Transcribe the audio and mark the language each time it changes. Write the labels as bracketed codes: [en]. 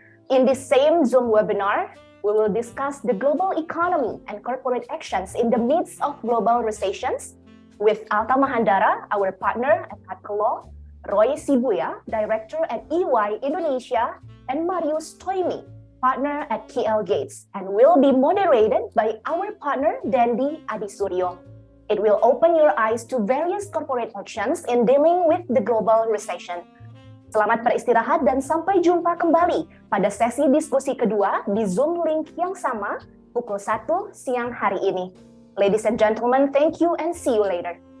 [en] In this same Zoom webinar. We will discuss the global economy and corporate actions in the midst of global recessions with Alta Mahandara, our partner at ADCO, Roy Sibuya, director at EY Indonesia, and Marius Toimi, partner at KL Gates, and will be moderated by our partner Dendi Adisuryo. It will open your eyes to various corporate actions in dealing with the global recession. [id] Selamat beristirahat dan sampai jumpa kembali pada sesi diskusi kedua di Zoom link yang sama pukul 1 siang hari ini. [en] Ladies and gentlemen, thank you and see you later.